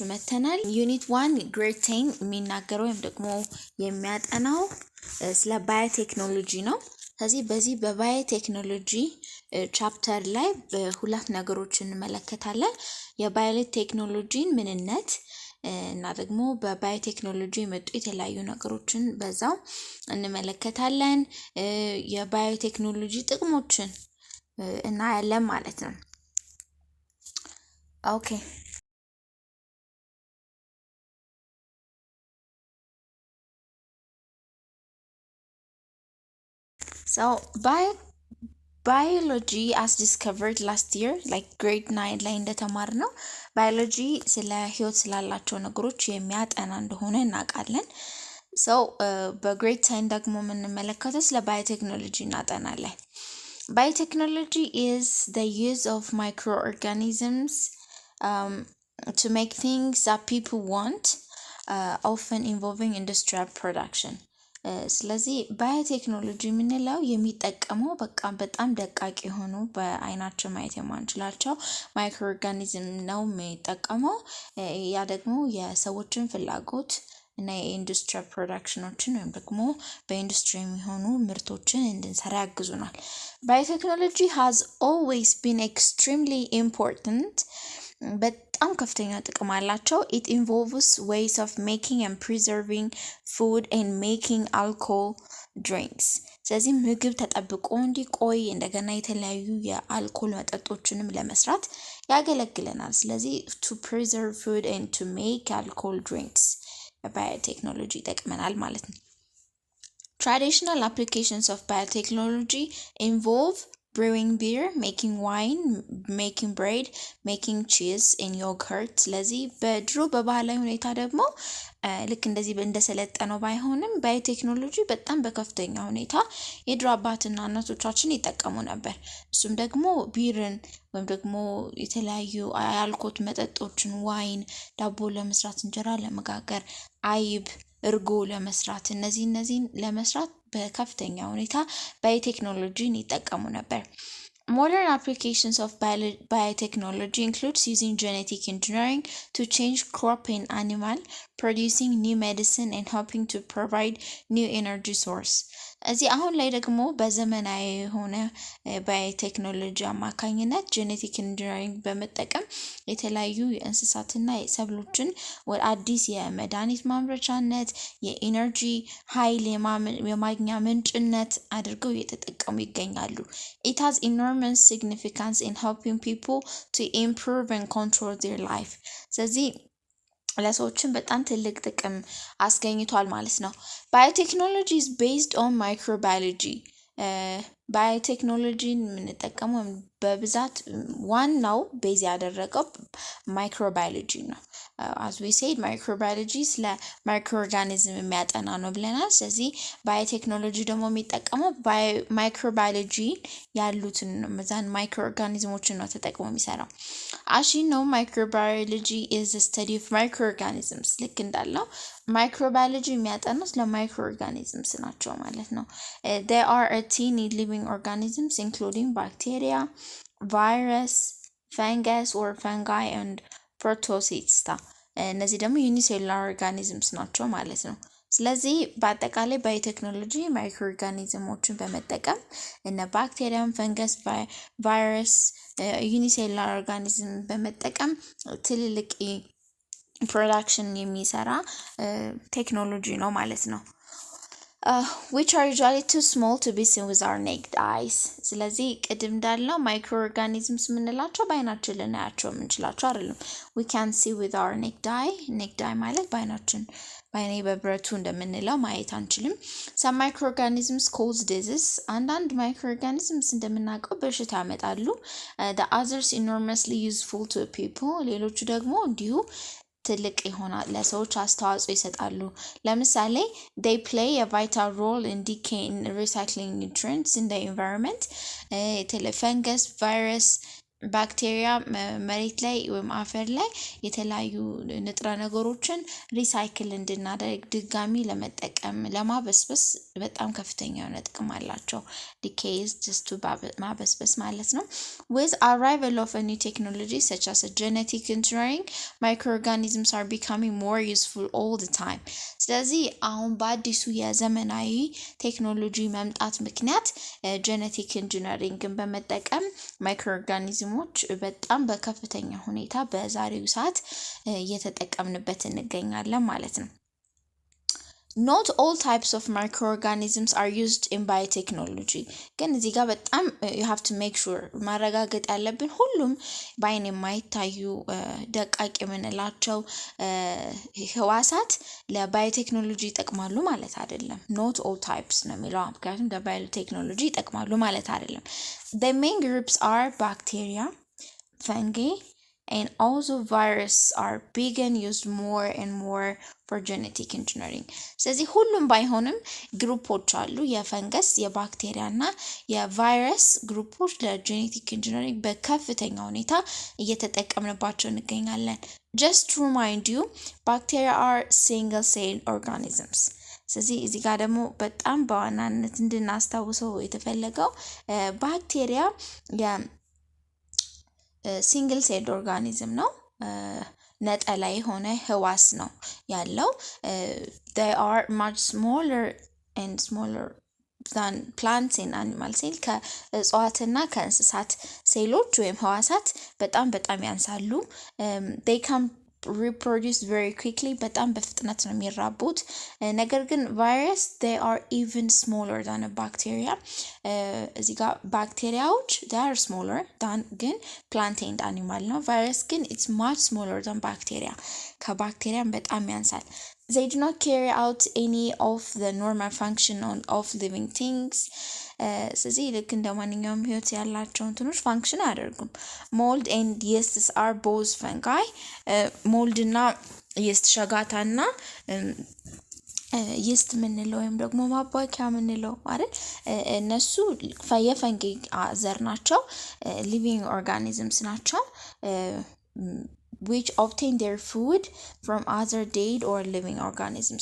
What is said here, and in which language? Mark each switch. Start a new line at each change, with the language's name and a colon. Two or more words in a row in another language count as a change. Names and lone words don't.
Amharic: መተናል። ዩኒት 1 ግሬድ 10 የሚናገረው ወይም ደግሞ የሚያጠናው ስለ ባዮቴክኖሎጂ ነው። ስለዚህ በዚህ በባዮቴክኖሎጂ ቻፕተር ላይ ሁለት ነገሮችን እንመለከታለን። የባዮቴክኖሎጂን ምንነት እና ደግሞ በባዮቴክኖሎጂ የመጡ የተለያዩ ነገሮችን በዛው እንመለከታለን። የባዮቴክኖሎጂ ጥቅሞችን እናያለን ማለት ነው። ኦኬ
English: so biology as discovered last year like grade 9
Amharic: ላይ እንደተማርነው ባዮሎጂ ስለ ህይወት ስላላቸው ነገሮች የሚያጠና እንደሆነ እናውቃለን። በግሬድ 10 ደግሞ የምንመለከተው ስለ ባዮቴክኖሎጂ እናጠናለን።
English: Biotechnology is the use of microorganisms to make things that people want, often involving industrial production.
Amharic: ስለዚህ ባዮቴክኖሎጂ የምንለው የሚጠቀመው በጣም ደቃቅ የሆኑ በአይናችን ማየት የማንችላቸው ማይክሮ ኦርጋኒዝም ነው የሚጠቀመው። ያ ደግሞ የሰዎችን ፍላጎት እና የኢንዱስትሪ ፕሮዳክሽኖችን ወይም ደግሞ በኢንዱስትሪ የሚሆኑ ምርቶችን እንድንሰራ ያግዙናል። ባዮቴክኖሎጂ
English: has always been extremely important.
Amharic: በጣም ከፍተኛ ጥቅም አላቸው።
English: It involves ways of making and preserving food and making alcohol drinks.
Amharic: ስለዚህ ምግብ ተጠብቆ እንዲቆይ እንደገና የተለያዩ የአልኮል መጠጦችንም ለመስራት ያገለግለናል። ስለዚህ
English: to preserve food and to make alcohol drinks
Amharic: ባዮቴክኖሎጂ ይጠቅመናል ማለት ነው።
English: Traditional applications of biotechnology involve brewing beer, making wine, making bread, making cheese and yogurt.
Amharic: ስለዚህ በድሮ በባህላዊ ሁኔታ ደግሞ ልክ እንደዚህ እንደሰለጠነው ባይሆንም ባዮቴክኖሎጂ በጣም በከፍተኛ ሁኔታ የድሮ አባትና እናቶቻችን ይጠቀሙ ነበር። እሱም ደግሞ ቢርን ወይም ደግሞ የተለያዩ የአልኮል መጠጦችን ዋይን፣ ዳቦ ለመስራት፣ እንጀራ ለመጋገር፣ አይብ፣ እርጎ ለመስራት እነዚህን ለመስራት በከፍተኛ ሁኔታ ባዮቴክኖሎጂን ይጠቀሙ ነበር።
English: Modern applications of biotechnology includes using genetic engineering to change crop and animal, producing new medicine and helping to provide new energy source.
Amharic: እዚህ አሁን ላይ ደግሞ በዘመናዊ የሆነ ባዮቴክኖሎጂ አማካኝነት
English: genetic engineering
Amharic: በመጠቀም የተለያዩ የእንስሳትና የሰብሎችን ወደ አዲስ የመድኃኒት ማምረቻነት የኢነርጂ ኃይል የማግኛ ምንጭነት አድርገው እየተጠቀሙ ይገኛሉ።
English: It has enormous significance in helping people to improve and control their life.
Amharic: ስለዚህ ለሰዎችን በጣም ትልቅ ጥቅም አስገኝቷል ማለት ነው። ባዮቴክኖሎጂ
English: is based on microbiology.
Amharic: ባዮቴክኖሎጂን የምንጠቀመው በብዛት ዋናው ቤዝ ያደረገው ማይክሮባዮሎጂ ነው።
English: as we said microbiology
Amharic: ስለ ማይክሮኦርጋኒዝም የሚያጠና ነው ብለናል። ስለዚህ ባዮቴክኖሎጂ ደግሞ የሚጠቀመው ማይክሮባዮሎጂ ያሉትን መዛን ማይክሮኦርጋኒዝሞችን ነው ተጠቅሞ የሚሰራው።
English: as you know microbiology is the study of microorganisms
Amharic: ልክ እንዳለው ማይክሮባዮሎጂ የሚያጠኑት ለማይክሮኦርጋኒዝምስ ናቸው ማለት ነው።
English: There are a teeny living organisms including bacteria, virus, fungus or fungi and protozoa.
Amharic: እነዚህ ደግሞ
English: unicellular organisms
Amharic: ናቸው ማለት ነው። ስለዚህ በአጠቃላይ ባዮቴክኖሎጂ ማይክሮ ኦርጋኒዝሞችን በመጠቀም እነ ባክቴሪያም፣ ፈንገስ፣ ቫይረስ፣
English: unicellular organism
Amharic: በመጠቀም ትልልቅ ፕሮዳክሽን የሚሰራ ቴክኖሎጂ ነው ማለት ነው።
English: which are usually too small to be seen with our naked eyes.
Amharic: ስለዚህ ቅድም እንዳልነው ማይክሮ ኦርጋኒዝምስ የምንላቸው በአይናችን ልናያቸው የምንችላቸው አይደለም።
English: we can see with our naked eye
Amharic: ማለት በአይኔ በብረቱ እንደምንለው ማየት አንችልም።
English: some microorganisms cause disease.
Amharic: አንዳንድ ማይክሮኦርጋኒዝምስ እንደምናውቀው በሽታ ያመጣሉ።
English: the others enormously useful to people.
Amharic: ሌሎቹ ደግሞ እንዲሁ ትልቅ ይሆናል ለሰዎች አስተዋጽኦ ይሰጣሉ። ለምሳሌ
English: they play a vital role in decaying recycling nutrients in the environment. fungus, virus
Amharic: ባክቴሪያ መሬት ላይ ወይም አፈር ላይ የተለያዩ ንጥረ ነገሮችን ሪሳይክል እንድናደርግ ድጋሚ ለመጠቀም ለማበስበስ በጣም ከፍተኛ የሆነ ጥቅም አላቸው።
English: decays just
Amharic: ማበስበስ ማለት ነው።
English: with arrival of a new technology such as a genetic engineering, microorganisms are becoming more useful all the time.
Amharic: ስለዚህ አሁን በአዲሱ የዘመናዊ ቴክኖሎጂ መምጣት ምክንያት
English: genetic engineeringን
Amharic: በመጠቀም ማይክሮኦርጋኒዝሞች በጣም በከፍተኛ ሁኔታ በዛሬው ሰዓት እየተጠቀምንበት እንገኛለን ማለት ነው።
English: Not all types of microorganisms are used in biotechnology.
Amharic: ግን እዚህ ጋር በጣም
English: you have to make sure
Amharic: ማረጋገጥ ያለብን ሁሉም በአይን የማይታዩ ደቃቅ የምንላቸው ህዋሳት ለባዮቴክኖሎጂ ይጠቅማሉ ማለት አይደለም።
English: Not all types
Amharic: ነው የሚለው ምክንያቱም ለባዮቴክኖሎጂ ይጠቅማሉ ማለት አይደለም።
English: The main groups are bacteria, fungi, and also viruses are being used more and more for genetic engineering.
Amharic: ስለዚህ ሁሉም ባይሆንም ግሩፖች አሉ የፈንገስ የባክቴሪያ እና የቫይረስ ግሩፖች ለጄኔቲክ ኢንጂነሪንግ በከፍተኛ ሁኔታ እየተጠቀምንባቸው እንገኛለን።
English: Just to remind you, bacteria are single celled organisms.
Amharic: ስለዚህ እዚህ ጋር ደግሞ በጣም በዋናነት እንድናስታውሰው የተፈለገው ባክቴሪያ
English: single celled organism
Amharic: ነው። ነጠላ የሆነ ህዋስ ነው ያለው።
English: they are much smaller than plants and animal cell.
Amharic: ከእጽዋትና ከእንስሳት ሴሎች ወይም ህዋሳት በጣም ያንሳሉ።
English: they can reproduce very quickly.
Amharic: በጣም በፍጥነት ነው የሚራቡት። ነገር ግን ቫይረስ
English: they are even smaller than a bacteria.
Amharic: እዚህ ጋር ባክቴሪያዎች
English: they are smaller than ግን plant and animal
Amharic: ነው። ቫይረስ ግን
English: it's much smaller than bacteria.
Amharic: ከባክቴሪያም በጣም ያንሳል።
English: They do not carry out any of the normal function of living things.
Amharic: ስለዚህ ልክ እንደ ማንኛውም ህይወት ያላቸው እንትኖች ፋንክሽን አያደርጉም።
English: mold and yeasts are both fungi.
Amharic: mold እና yeast ሸጋታና yeast ምንለው ወይም ደግሞ ማባኪያ ምንለው አይደል እነሱ የፈንጊ ዘር ናቸው።
English: living organisms
Amharic: ናቸው.
English: which obtain their food from other dead or living organisms.